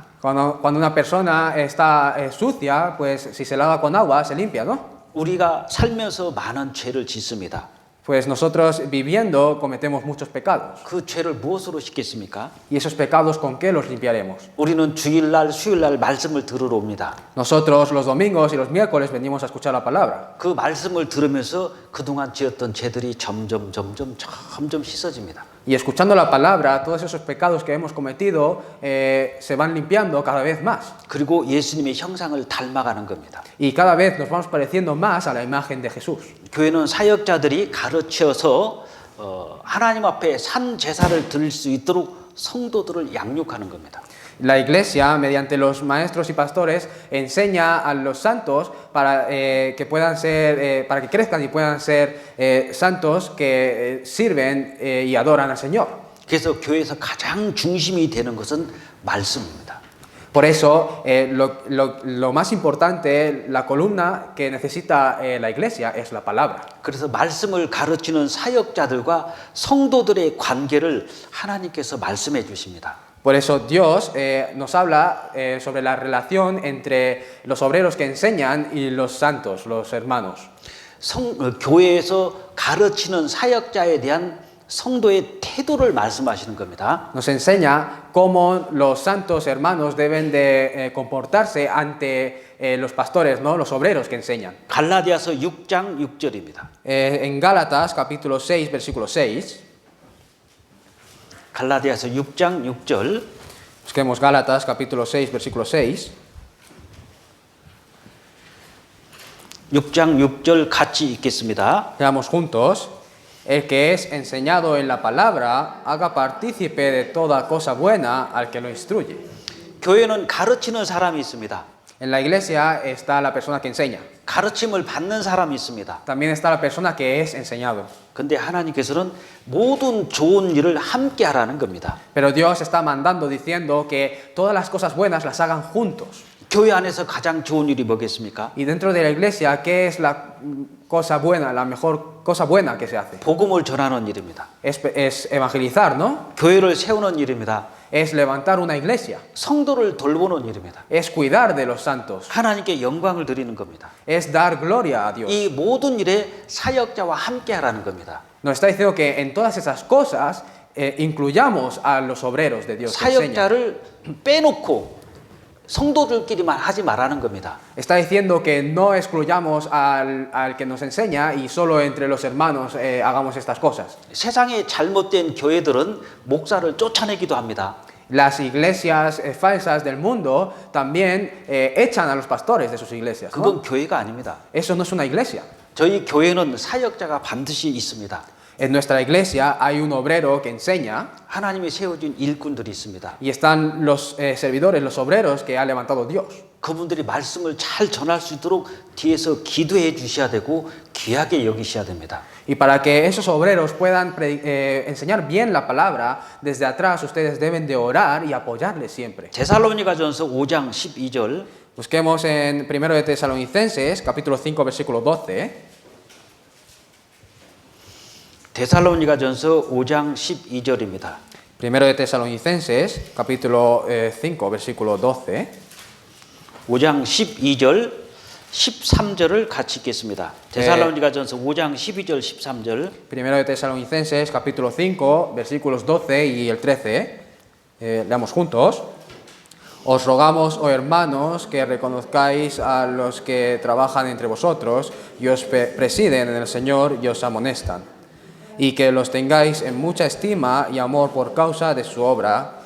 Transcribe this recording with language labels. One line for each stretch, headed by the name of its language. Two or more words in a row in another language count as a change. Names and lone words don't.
Spanish: Cuando una persona está sucia, pues si se lava con agua se limpia, ¿no?
Korean: 우리가 살면서 많은 죄를 짓습니다.
Spanish: Pues nosotros viviendo cometemos muchos pecados.
Korean: 그 죄를 무엇으로 씻겠습니까?
Spanish: ¿Y esos pecados con qué los limpiaremos?
Korean: 우리는 주일날, 수요일날 말씀을 들으러 옵니다.
Spanish: Nosotros los domingos y los miércoles venimos a escuchar la palabra.
Korean: 그 말씀을 들으면서 그동안 지었던 죄들이 점점 씻어집니다.
Spanish: Y escuchando la palabra, todos esos pecados que hemos cometido se van limpiando cada vez más.
Korean: 그리고 예수님의 형상을 닮아가는 겁니다.
Spanish: Y cada vez nos vamos pareciendo más a la imagen de Jesús.
Korean: 교회는 사역자들이 가르쳐서 하나님 앞에 산 제사를 드릴 수 있도록 성도들을 양육하는 겁니다.
Spanish: La Iglesia, mediante los maestros y pastores, enseña a los santos para que puedan ser, para que crezcan y puedan ser santos que sirven y adoran al Señor.
Korean: 그래서 교회에서 가장 중심이 되는 것은 말씀입니다.
Spanish: Por eso, lo más importante, la columna que necesita la Iglesia es la palabra.
Korean: 그래서 말씀을 가르치는 사역자들과 성도들의 관계를 하나님께서 말씀해 주십니다.
Spanish: Por eso Dios nos habla sobre la relación entre los obreros que enseñan y los santos, los hermanos.
Korean: 교회에서 가르치는 사역자에 대한 성도의 태도를 말씀하시는 겁니다.
Spanish: Nos enseña cómo los santos hermanos deben de comportarse ante los pastores, ¿no? Los obreros que enseñan.
Korean: 갈라디아서 6장 6절입니다.
Spanish: En Gálatas capítulo 6, versículo 6.
Korean: 갈라디아서 6장 6절.
Spanish: Busquemos Gálatas capítulo 6, versículo 6.
Korean: 6장 6절 같이 읽겠습니다.
Spanish: Leamos juntos. El que es enseñado en la palabra, haga partícipe de toda cosa buena al que lo instruye.
Korean: 교회는 가르치는 사람이 있습니다.
Spanish: En la iglesia está la persona que enseña.
Korean: 가르침을 받는 사람이 있습니다.
Spanish: También está la persona que es enseñado.
Korean: 근데 하나님께서는 모든 좋은 일을 함께 하라는 겁니다.
Spanish: Pero Dios está mandando diciendo que todas las cosas buenas las hagan juntos.
Korean: 교회 안에서 가장 좋은 일이 뭐겠습니까?
Spanish: Y dentro de la iglesia, ¿qué es la cosa buena, la mejor cosa buena que se hace?
Korean: 복음을 전하는 일입니다.
Spanish: Es evangelizar, ¿no?
Korean: 교회를 세우는 일입니다.
Spanish: Es levantar una iglesia.
Korean: 성도를 돌보는 일입니다.
Spanish: Es cuidar de los santos.
Korean: 하나님께 영광을 드리는 겁니다.
Spanish: Es dar gloria a Dios.
Korean: 이 모든 일에 사역자와 함께 하라는 겁니다.
Spanish: Nos está diciendo que en todas esas cosas incluyamos a los obreros de Dios que enseñan.
Korean: 사역자를 빼놓고 성도들끼리만 하지 말라는 겁니다.
Spanish: Está diciendo que no excluyamos al que nos enseña y solo entre los hermanos hagamos estas cosas.
Korean: 세상에 잘못된 교회들은 목사를 쫓아내기도 합니다.
Spanish: Las iglesias falsas del mundo también echan a los pastores de sus iglesias, ¿no?
Korean: 그건 교회가 아닙니다.
Spanish: Eso no es una iglesia.
Korean: 저희 교회는 사역자가 반드시 있습니다.
Spanish: En nuestra iglesia hay un obrero que enseña
Korean: 하나님이 세워준 일꾼들이 있습니다.
Spanish: y están los servidores, los obreros que ha levantado Dios.
Korean: 그분들이 말씀을 잘 전할 수 있도록 뒤에서 기도해 주셔야 되고 귀하게 여기셔야 됩니다.
Spanish: Y para que esos obreros puedan enseñar bien la palabra, desde atrás ustedes deben de orar y apoyarles siempre.
Korean: 데살로니가전서 5장 12절.
Spanish: Busquemos en 1 de Tesalonicenses, capítulo 5, versículo 12.
Korean: 데살로니가전서 5장 12절입니다.
Spanish: 1 de Tesalonicenses, capítulo 5, versículo 12.
Korean: 5장 12절, 13절을 같이 읽겠습니다. 데살로니가전서 5장 12절, 13절.
Spanish: 1 de Tesalonicenses, capítulo 5, versículos 12 y el 13. Leamos juntos. Os rogamos, oh hermanos, que reconozcáis a los que trabajan entre vosotros y os presiden en el Señor y os amonestan, y que los tengáis en mucha estima y amor por causa de su obra.